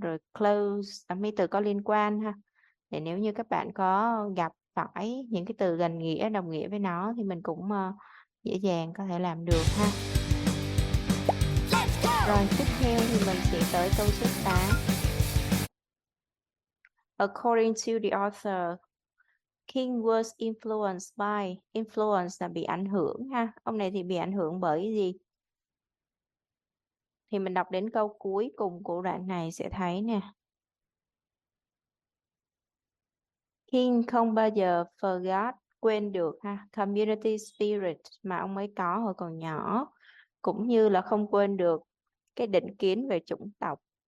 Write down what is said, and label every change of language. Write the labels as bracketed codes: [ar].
[vi] Rồi clothes là mấy từ có liên quan ha. Để nếu như các bạn có gặp phải những cái từ gần nghĩa, đồng nghĩa với nó thì mình cũng dễ dàng có thể làm được ha. Rồi tiếp theo thì mình sẽ tới câu số 8. [en] According to the author, King was influenced by. [vi] Influence là bị ảnh hưởng ha. Ông này thì bị ảnh hưởng bởi cái gì? Thì mình đọc đến câu cuối cùng của đoạn này sẽ thấy nè. King không bao giờ forgot, quên được ha, community spirit mà ông ấy có hồi còn nhỏ, cũng như là không quên được cái định kiến về chủng tộc.